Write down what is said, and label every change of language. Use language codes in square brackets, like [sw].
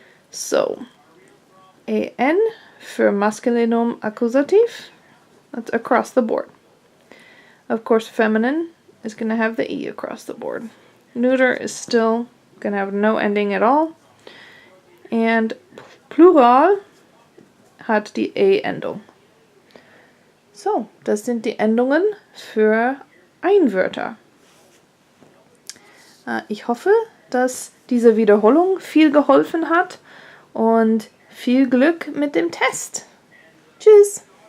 [de] So, an für Maskulinum Akkusativ. [en] That's across the board. Of course, feminine is going to have the E across the board. Neuter is still going to have no ending at all. [de] And Plural hat die E-Endung. So, das sind die Endungen für Einwörter. Ich hoffe, dass diese Wiederholung viel geholfen hat und viel Glück mit dem Test. Tschüss!